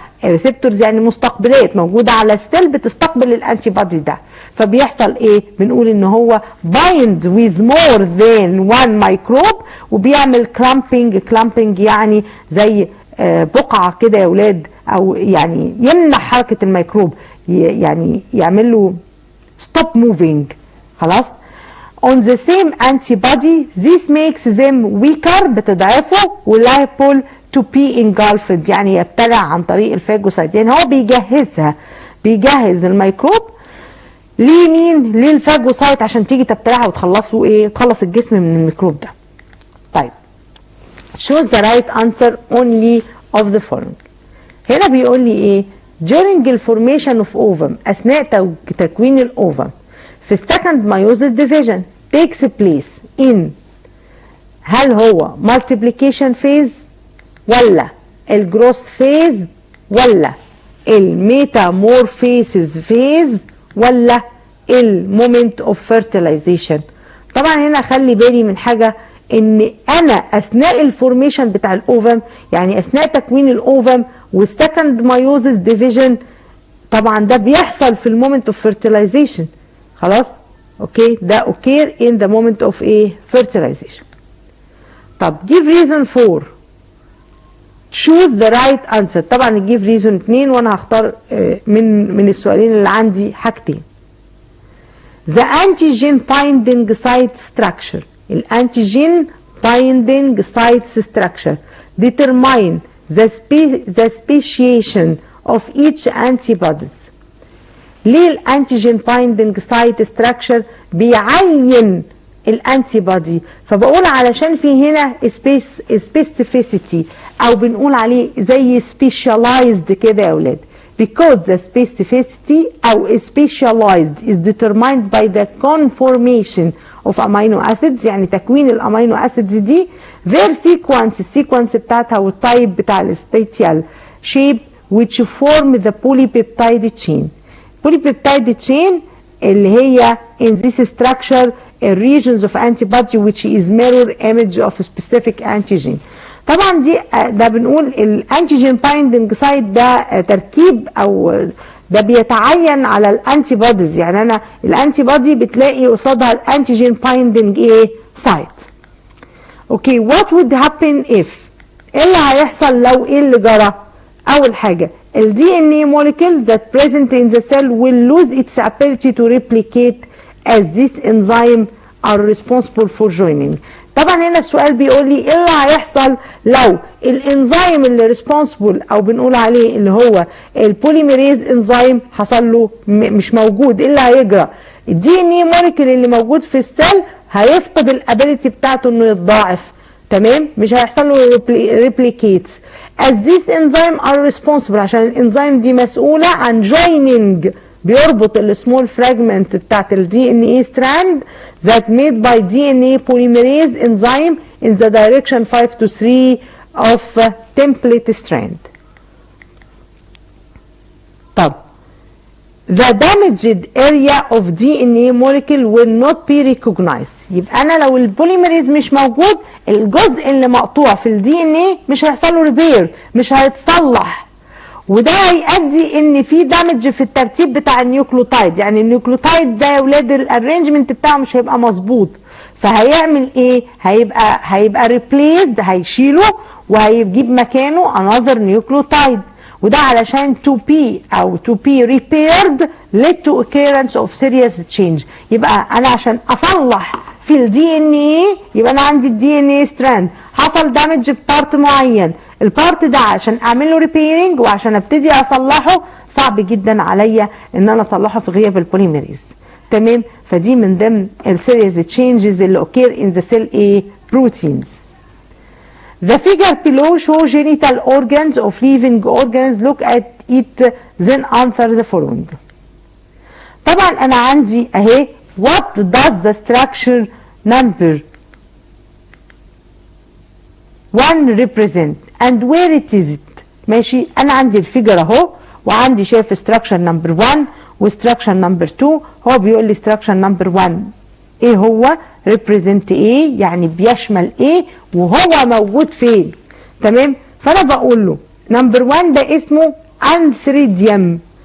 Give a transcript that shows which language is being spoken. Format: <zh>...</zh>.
<ar>ريسبتورز يعني مستقبلات موجوده على السيل بتستقبل الانتي بادي ده، فبيحصل ايه؟ بنقول ان هو بايند</ar> <en>with more than one microbe</en> <ar>وبيعمل كلامبينج يعني زي بقعه كده يا اولاد، او يعني يمنع حركه الميكروب، يعني يعمل له</ar> <en>stop moving.</en> <ar>خلاص.</ar> <en>on the same antibody this makes them weaker</en> <ar>بتضعفه</ar> <en>وliable to be engulfed</en> <ar>يعني يبتلع عن طريق الفاجوسايت. يعني هو بيجهز الميكروب لمين؟ للفاجوسايت عشان تيجي تبتلعها وتخلصه ايه؟ تخلص الجسم من الميكروب ده.</ar> <en>طيب choose the right answer only of the following.</en> <ar>هنا بيقول لي ايه؟</ar> <en>during the formation of ovum</en> <ar>اثناء تكوين الاوفم في</ar> <en>second meiosis division takes place in</en> <ar>هل هو multiplication phase ولا الجروث phase ولا الميتامورفيسز phase ولا المومنت اوف فيرتيلايزيشن؟ طبعا هنا خلي بالي من حاجه، ان انا اثناء الفورميشن بتاع الاوفم يعني اثناء تكوين الاوفم والسكند مايوزس ديفيجن طبعا ده بيحصل في المومنت اوف فيرتيلايزيشن.</ar> <en>خلاص اوكي، ده occur in the moment of ايه؟ فيرتيلايزيشن. طب give reason for choose the right answer.</en> <ar>طبعا الجيف ريزون 2 وانا هختار من السؤالين اللي عندي حاجتين.</ar> <en>The antigen binding site structure. الانتيجين binding site structure determine the speciation of each antibodies.</en> <ar>ليه الانتيجين بايندنج سايت ستراكشر بيعين الانتي بودي؟ فبقول علشان في هنا سبيسيفيسيتي او بنقول عليه زي سبيشاليزد كده يا اولاد.</ar> <en>because the specificity او specialized is determined by the conformation of amino acids</en> <ar>يعني تكوين الامينو اسيدز دي</ar> <en>their sequence</en> <ar>السيكونس بتاعتها والتايب بتاع السبيتيال</ar> <en>shape which form the polypeptide chain. polypeptide chain</en> <ar>اللي هي</ar> <en>in this structure regions of antibody which is mirror image of specific antigen.</en> <ar>طبعا دي ده بنقول الانتيجين بايندنج سايت ده تركيب او ده بيتعين على الانتي بوديز. يعني انا الانتي بودي بتلاقي قصادها الانتيجين بايندنج ايه؟ سايت. اوكي، وات وود هابن اف؟ ايه اللي هيحصل لو ايه اللي جرى؟ اول حاجه ال</ar> <en>DNA molecule that present in the cell will lose its ability to replicate as this enzyme are responsible for joining.</en> <ar>طبعا هنا السؤال بيقول لي ايه اللي هيحصل لو الانزيم اللي ريسبونسبل او بنقول عليه اللي هو البوليميريز انزيم حصل له مش موجود. ايه اللي هيجرى؟ الدي ان اي موليكيول اللي موجود في السيل هيفقد الابيليتي بتاعته انه يتضاعف. تمام، مش هيحصل له ريبليكيتس.</ar> <en>as this enzyme are responsible</en> <ar>عشان الانزيم دي مسؤوله عن</ar> <en>joining</en> <ar>بيربط السمول فراجمنت بتاعت الدي ان اي ستراند</ar> <en>that made by DNA polymerase enzyme in the direction 5 to 3 of template strand. طب the damaged area of DNA molecule will not be recognized.</en> <ar>يبقى انا لو البوليميريز مش موجود الجزء اللي مقطوع في الدي ان اي مش هيحصل له ريبير، مش هيتصلح، وده هيؤدي ان في دامج في الترتيب بتاع النيوكليوتايد. يعني النيوكليوتايد ده يا ولاد الارينجمنت بتاعه مش هيبقى مظبوط، فهيعمل ايه؟ هيبقى ريبليسد، هيشيله وهيجيب مكانه</ar> <en>another nucleotide،</en> <ar>وده علشان</ar> <en>to be او to be repaired led to occurrence of serious change.</en> <ar>يبقى انا عشان اصلح في الدي ان اي يبقى انا عندي الدي ان اي ستراند حصل دامج في بارت معين، البارت ده عشان اعمل له ريبيرنج وعشان ابتدي اصلحه صعب جدا عليا ان انا اصلحه في غياب البوليميريز. تمام، فدي من ضمن السيريز تشينجز اللي</ar> <en>occur in the cell A proteins. The figure below show genital organs of living organs. Look at it then answer the following.</en> <ar>طبعا انا عندي اهي</ar> <en>what does the structure number 1 represent and where it is it.</en> <ar>ماشي، انا عندي الفيجر اهو، وعندي شايف structure number 1 وstructure number 2. هو بيقول لي structure number 1 ايه هو؟ represent ايه؟ يعني بيشمل ايه وهو موجود فين. تمام؟ فانا بقول له نمبر 1 ده اسمه انثريديوم.</ar>